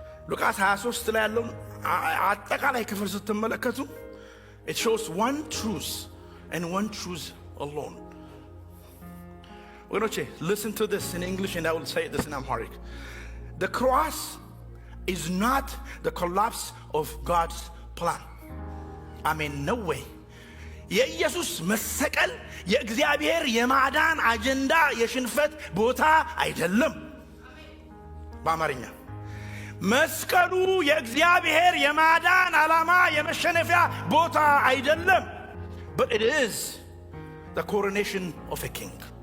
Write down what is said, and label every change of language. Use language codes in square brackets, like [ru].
[am] ሉቃስ 23 ላይ ያለው አጠቃላይ ክፍል ስትመለከቱ [en] it shows one truth and one truth alone። listen to this in English and I will say this in Amharic. The cross is not the collapse of God's plan. I mean no way። [am] የኢየሱስ መሰቀል የእግዚአብሔር የማዳን አጀንዳ የሽንፈት ቦታ አይደለም። በአማርኛ መስቀሉ የእግዚአብሔር የማዳን ዓላማ የመሸነፊያ ቦታ አይደለም። [en] but it is the coronation of a king።